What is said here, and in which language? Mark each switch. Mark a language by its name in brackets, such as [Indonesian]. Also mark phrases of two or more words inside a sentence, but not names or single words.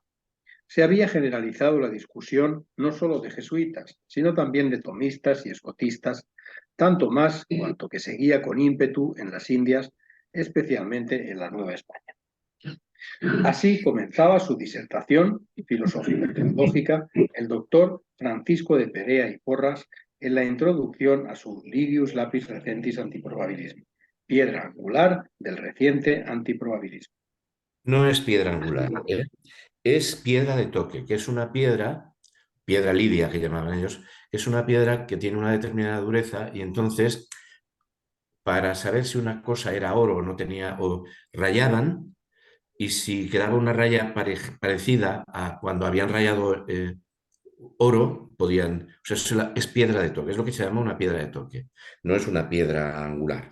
[Spanish] Se había generalizado la discusión no solo de jesuitas, sino también de tomistas y escotistas, tanto más cuanto que seguía con ímpetu en las Indias, especialmente en la Nueva España. Así comenzaba su disertación filosófico-teológica el doctor Francisco de Perea y Porras en la introducción a su Lidius lapis recentis antiprobabilismo, piedra angular del reciente antiprobabilismo. No es piedra angular, es piedra de toque, que es una piedra lidia que llamaban ellos, es una piedra que tiene una determinada dureza y entonces para saber si una cosa era oro o no tenía, o rayaban y si quedaba una raya parecida a cuando habían rayado oro, podían, o sea, es piedra de toque, es lo que se llama una piedra de toque, no es una piedra angular.